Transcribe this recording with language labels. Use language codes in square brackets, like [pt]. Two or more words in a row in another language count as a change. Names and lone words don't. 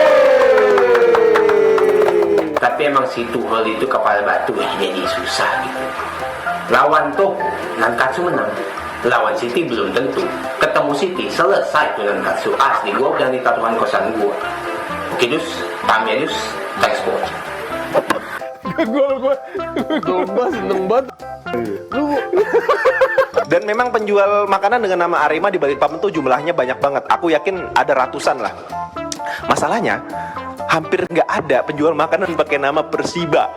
[id] Tapi emang si Tuchel itu kepala batu ya, jadi susah gitu. Lawan tuh Nankatsu menang, lawan City belum tentu. Ketemu City selesai tuh Nankatsu. Asli gue udah di tatuan kosan gue. Oke dus, pamit dus, [en] thanks coach. [id] Gue seneng banget. Dan memang penjual makanan dengan nama Arema di Balikpapan tuh jumlahnya banyak banget. Aku yakin ada ratusan lah. Masalahnya hampir nggak ada penjual makanan pakai nama Persiba.